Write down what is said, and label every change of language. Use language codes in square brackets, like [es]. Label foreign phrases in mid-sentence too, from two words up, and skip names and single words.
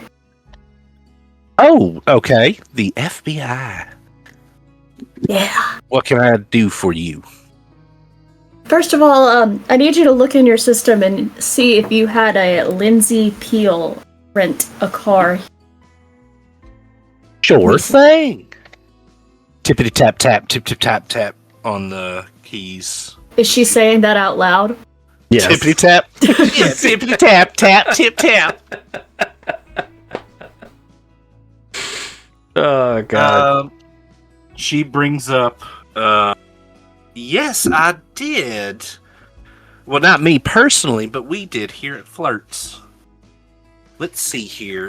[en] Oh, okay. The FBI. Yeah. What can I do for you? First of all, I need you to look in your system and see if you had a Lindsay Peel rent a car. Sure thing. Tippity tap tap, tip tip tap tap on the keys. Is she saying that out loud? Yes. Tippity tap. Yeah, tippity tap tap tip tap. Oh God. She brings up. Yes, I did. Well, not me personally, but we did here at Flirts. Let's see here.